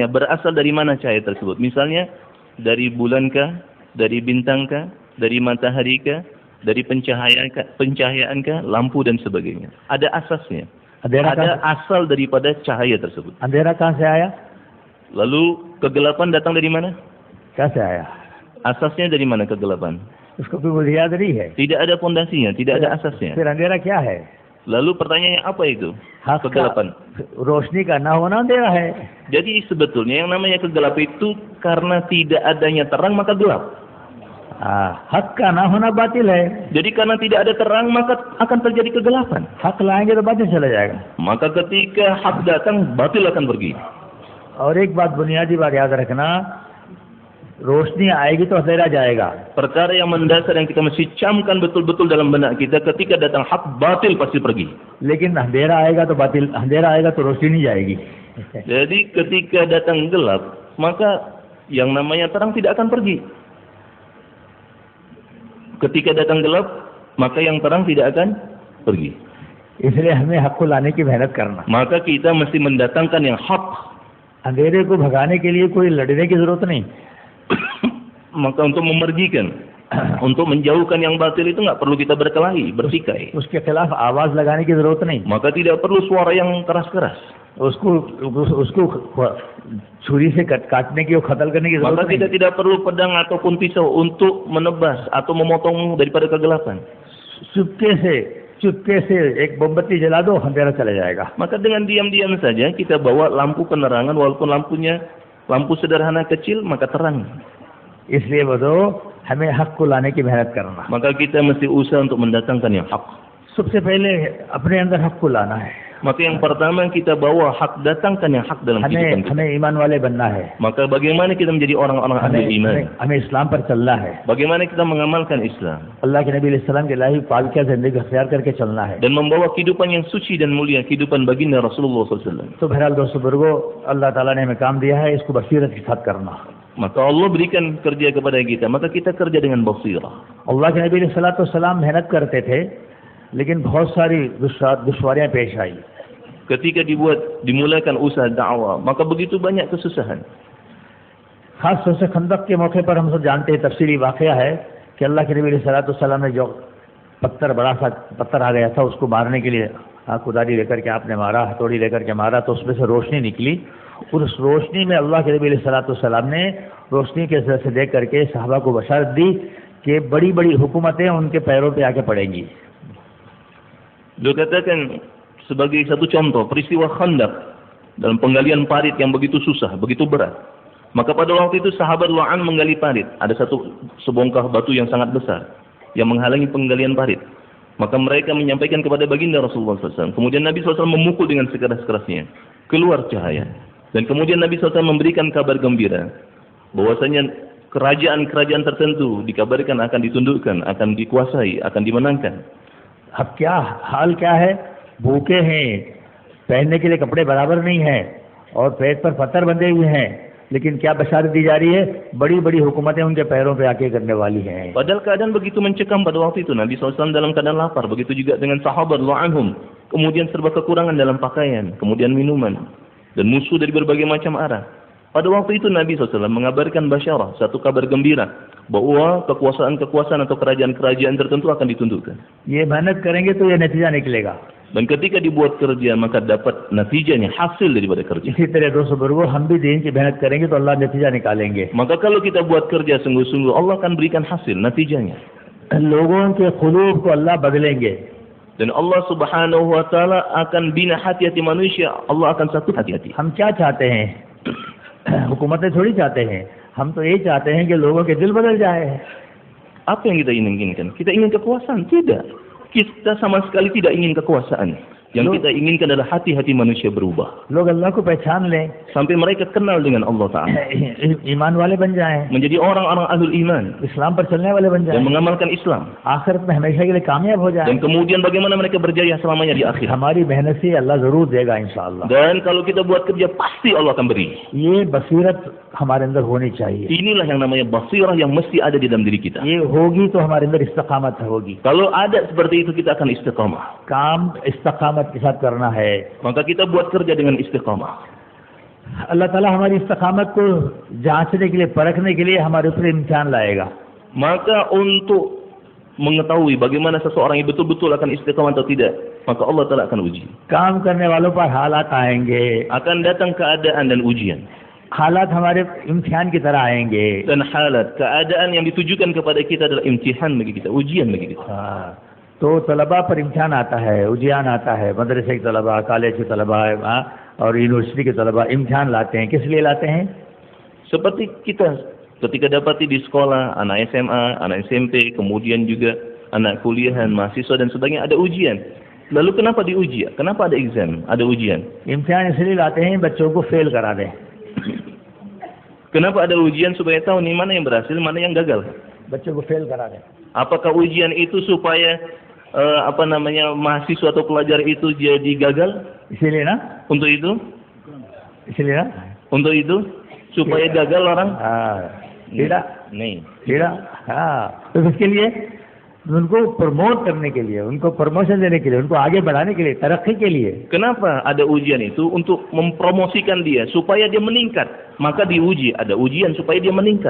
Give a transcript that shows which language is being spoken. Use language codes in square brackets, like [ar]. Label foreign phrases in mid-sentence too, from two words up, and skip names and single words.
[id] Berasal dari mana cahaya tersebut? Misalnya dari bulankah, dari bintangkah, dari mataharikah, dari pencahayaankah, lampu dan sebagainya. Ada asasnya. Ada asal daripada cahaya tersebut. [hi] अंधेरा कहाँ से आया? [id] Lalu kegelapan datang dari mana? [hi] कैसे आया? [id] Asasnya dari mana kegelapan? [hi] उसको कोई बुनियाद नहीं है. [id] Tidak ada pondasinya, tidak ada asasnya. [hi] फिर अंधेरा क्या है? [id] Lalu pertanyaannya apa itu? [hi] हक का [id] Kegelapan. [hi] रोशनी का ना होना अंधेरा है. [id] Jadi sebetulnya yang namanya kegelapan itu karena tidak adanya terang maka gelap. [hi] हक का ना होना बातिल है. [id] Jadi karena tidak ada terang maka akan terjadi kegelapan. [hi] हक लाएंगे तो बातिल चला जाएगा. [id] Maka ketika hak datang, batil akan pergi. [hi] और एक बात बुनियादी बात याद रखना, रोशनी आएगी तो अंधेरा जाएगा. [id] Perkara yang mendasar yang kita mesti camkan betul-betul dalam benak kita, ketika datang hak, batil pasti pergi. [hi] लेकिन अंधेरा आएगा तो बातिल, अंधेरा आएगा तो रोशनी नहीं जाएगी. [id] Jadi ketika datang gelap, maka yang namanya terang tidak akan pergi. Ketika datang gelap, maka yang terang tidak akan pergi. [hi] इसलिए हमें हक को लाने की मेहनत करना. [id] Maka kita mesti mendatangkan yang hak. [hi] अंधेरे को भगाने के लिए कोई लड़ने की जरूरत नहीं. [id] Maka untuk memergikan, untuk menjauhkan yang batil itu nggak perlu kita berkelahi, bertikai. [hi] उसके खिलाफ आवाज लगाने की जरूरत नहीं. [id] Maka tidak perlu suara yang keras-keras. [hi] उसको छुरी से काटने की, कत्ल करने की [id] Maka [hi] जरूरत [id] kita [hi] नहीं. [id] tidak perlu pedang ataupun pisau untuk menebas atau memotong daripada kegelapan. [hi] चुपके से एक मोमबत्ती जला दो, अंधेरा चला जाएगा. [id] Maka dengan diam-diam saja kita bawa lampu penerangan, walaupun lampunya lampu sederhana kecil, maka terang. [hi] इसलिए वो हमें हक को लाने की मेहनत करना. [id] Maka kita mesti usaha untuk mendatangkan yang hak. [hi] सबसे पहले अपने अंदर हक को लाना है. [id] Maka yang pertama kita bawa hak, datangkan yang hak dalam kehidupan kita. [hi] हमें ईमान वाले बनना है. [id] Maka bagaimana kita menjadi orang-orang ahli iman? [hi] हमें इस्लाम पर चलना है. [id] Bagaimana kita mengamalkan Islam? [hi] अल्लाह के नबी [ar] عليه السلام [hi] के लाही पालकिया जिंदगी अख्तियार करके चलना है. [id] Dan membawa kehidupan yang suci dan mulia, kehidupan baginda Rasulullah SAW. [hi] तो बहरहाल दोस्तों बुजुर्गों, अल्लाह ताला ने हमें काम दिया है, इसको बसीरत के साथ करना. [id] Maka Allah berikan kerja kepada kita, maka kita kerja dengan basirah. [hi] अल्लाह के नबी [ar] عليه الصلاة والسلام [hi] मेहनत करते थे, लेकिन बहुत सारी दुश्वारियां पेश आई. [id] Ketika dimulakan usaha dakwah, maka begitu banyak kesusahan. [hi] खास तौर से खंदक के मौके पर हम सब जानते हैं, तफसीली वाकया है कि अल्लाह के नबी [ar] صلى الله عليه وسلم [hi] ने जो बड़ा सा पत्थर आ गया था, उसको मारने के लिए कुदारी लेकर के आपने मारा, हथौड़ी लेकर के मारा, तो उसमें से रोशनी निकली. और उस रोशनी में अल्लाह के नबी [ar] صلى الله عليه وسلم [hi] ने रोशनी के जरिए से देख करके सहाबा को बशारत दी कि बड़ी बड़ी हुकूमतें उनके पैरों पे आके पड़ेंगी. [id] Beliau katakan sebagai satu contoh peristiwa Khandaq dalam penggalian parit yang begitu susah, begitu berat. Maka pada waktu itu sahabat Lu'an menggali parit. Ada sebongkah batu yang sangat besar yang menghalangi penggalian parit. Maka mereka menyampaikan kepada baginda Rasulullah SAW. Kemudian Nabi SAW memukul dengan sekeras-kerasnya. Keluar cahaya. Dan kemudian Nabi SAW memberikan kabar gembira bahwasanya kerajaan-kerajaan tertentu dikabarkan akan ditundukkan, akan dikuasai, akan dimenangkan. [hi] अब क्या हाल क्या है? भूखे हैं, पहनने के लिए कपड़े बराबर नहीं हैं और पेट पर पत्थर बंधे हुए हैं, लेकिन क्या बशारत दी जा रही है? बड़ी बड़ी हुकूमतें उनके पैरों पे आके करने वाली हैं. [id] Padahal keadaan begitu mencekam pada waktu itu. Nabi SAW dalam keadaan lapar. Begitu juga dengan sahabat Lu'anhum. Kemudian serba kekurangan dalam pakaian, kemudian minuman, dan musuh dari berbagai macam arah. Pada waktu itu Nabi SAW mengabarkan basyarah, satu kabar gembira, bahwa kekuasaan-kekuasaan atau kerajaan-kerajaan tertentu akan ditundukkan. [hi] ये मेहनत करेंगे तो ये नतीजा निकलेगा. [id] Dan ketika dibuat kerja maka dapat natijanya, hasil daripada kerja. [hi] इसी तरह दोस्तों बुजुर्गों हम भी दीन की मेहनत करेंगे तो अल्लाह नतीजा निकालेंगे. [id] Maka kalau kita buat kerja sungguh-sungguh, Allah akan berikan hasil, natijanya. [hi] लोगों के खुलूब को अल्लाह बदलेंगे. [id] Dan Allah [ar] سبحانه وتعالى [id] akan bina hati-hati manusia, Allah akan satu hati-hati. [hi] हम क्या चाहते हैं? हुकूमतें थोड़ी चाहते हैं, हम तो ये चाहते हैं कि लोगों के दिल बदल जाए. [id] Apa yang kita inginkan? Kita ingin kekuasaan? Tidak. Kita sama sekali tidak ingin kekuasaan. Yang kita inginkan adalah hati-hati manusia berubah. [hi] लोग अल्लाह को पहचान लें, [id] Sampai mereka kenal dengan Allah Ta'ala. [hi] ईमान वाले बन जाएं, [id] Menjadi orang-orang ahlul iman. [hi] इस्लाम पर चलने वाले बन [id] Dan [hi] जाएं, [id] mengamalkan Islam. [hi] आखिरत में हमेशा के लिए कामयाब हो जाएं. [id] Dan kemudian bagaimana mereka berjaya selamanya di akhirat. [hi] हमारी मेहनत से अल्लाह जरूर देगा इंशाअल्लाह. [id] Dan kalau kita buat kerja, pasti Allah akan beri. [hi] ये बसीरत हमारे अंदर होनी चाहिए. [id] Inilah yang namanya basirah yang mesti ada di dalam diri kita. [hi] ये होगी तो हमारे अंदर इस्तकामत होगी. [id] Kalau ada seperti itu, kita akan istiqamah. [hi] काम इस्तकामत के साथ करना है. [id] Maka kita buat kerja dengan istiqamah. [hi] अल्लाह ताला हमारी इस्तकामत को जांचने के लिए, परखने के लिए हमारे ऊपर इम्तिहान लाएगा. [id] Maka untuk mengetahui bagaimana seseorang yang betul-betul akan istiqamah atau tidak, maka Allah Ta'ala akan uji. [hi] काम करने वालों पर हालात आएंगे, [id] Akan datang keadaan dan ujian. [hi] हालात हमारे इम्तिहान की तरह आएंगे. [id] Dan halat, keadaan yang ditujukan kepada kita adalah imtihan bagi kita, ujian bagi kita. [hi] हाँ, तो तलबा पर इम्तिहान आता है, उजियान आता है. मदरसे के तलबा, कॉलेज के तलबा और यूनिवर्सिटी के तलबा इम्तिहान लाते हैं. किस लिए लाते हैं? [id] Seperti kita ketika dapati di sekolah, anak SMA, anak SMP, kemudian juga anak kuliahan, mahasiswa dan sebagainya, ada ujian. Lalu kenapa diuji? Kenapa ada exam? Ada ujian. [hi] इम्तिहान इसलिए लाते हैं बच्चों को फेल करा दें. [id] Kenapa ada ujian? Supaya tahu nih mana yang berhasil, mana yang gagal. [hi] बच्चों को फेल करा दें. [id] Apakah ujian itu supaya mahasiswa atau pelajar itu jadi gagal? [hi] इसीलिए ना, [id] Untuk itu? [hi] इसलिए ना. [id] Untuk itu? Supaya gagal orang? हाँ, tidak, Nih. tidak. [hi] हाँ, तो किसके लिए? उनको प्रमोट करने के लिए, उनको प्रमोशन देने के लिए, उनको आगे बढ़ाने के लिए, तरक्की के लिए. [id] Kenapa ada ujian itu? Untuk mempromosikan dia supaya dia meningkat. Maka diuji, ada ujian supaya dia meningkat.